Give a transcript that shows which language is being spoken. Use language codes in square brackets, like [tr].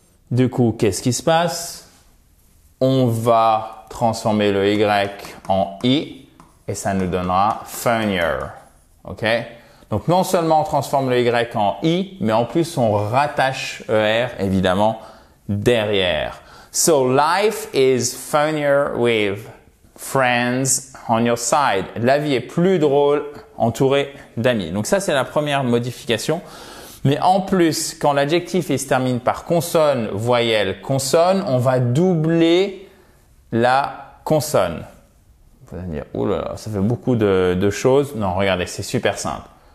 [fr] Du coup, qu'est-ce qui se passe? On va transformer le Y en I et ça nous donnera funnier. OK? Donc, non seulement on transforme le Y en I, mais en plus on rattache ER, évidemment, derrière. [en] So, life is funnier with friends on your side. [fr] La vie est plus drôle entourée d'amis. Donc, ça, c'est la première modification. Mais en plus, quand l'adjectif se termine par consonne, voyelle, consonne, on va doubler la consonne. Vous allez dire, oh là là, ça fait beaucoup de choses. Non, regardez, c'est super simple.